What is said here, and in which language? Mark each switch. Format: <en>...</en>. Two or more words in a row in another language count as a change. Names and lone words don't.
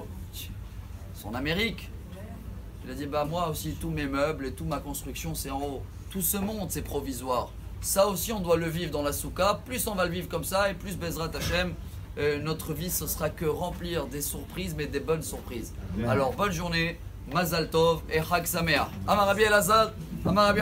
<fr>Ils sont en Amérique. Il a dit, bah moi aussi, tous mes meubles et toute ma construction, c'est en haut. Tout ce monde, c'est provisoire. Ça aussi, on doit le vivre dans la soukha. Plus on va le vivre comme ça, et plus</fr> <he>בעזרת השם,</he> <fr>notre vie, ce sera que remplir des surprises, mais des bonnes surprises. Alors, bonne journée.</fr> <he>מזל טוב et חג שמח. אמר רבי אלעזר, אמר רבי</he>